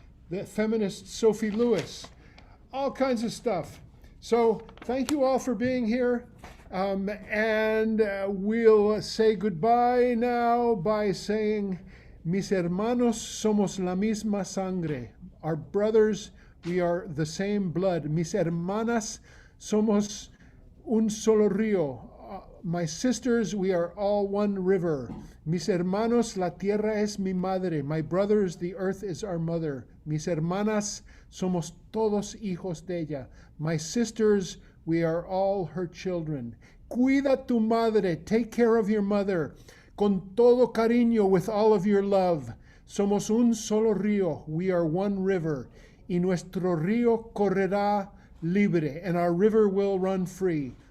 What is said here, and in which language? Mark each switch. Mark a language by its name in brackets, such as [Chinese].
[English] The feminist Sophie Lewis, all kinds of stuff. So thank you all for being here. And we'll say goodbye now by saying, [Spanish] mis hermanos somos la misma sangre. [English] Our brothers, we are the same blood. [Spanish] Mis hermanas somos un solo río. [English] My sisters, we are all one river. [Spanish] Mis hermanos, la tierra es mi madre. [English] My brothers, the earth is our mother. [Spanish] Mis hermanas, somos todos hijos de ella. [English] My sisters, we are all her children. [Spanish] Cuida tu madre, [English] take care of your mother. [Spanish] Con todo cariño, [English] with all of your love. [Spanish] Somos un solo río, [English] we are one river. [Spanish] Y nuestro río correrá libre, [English] and our river will run free.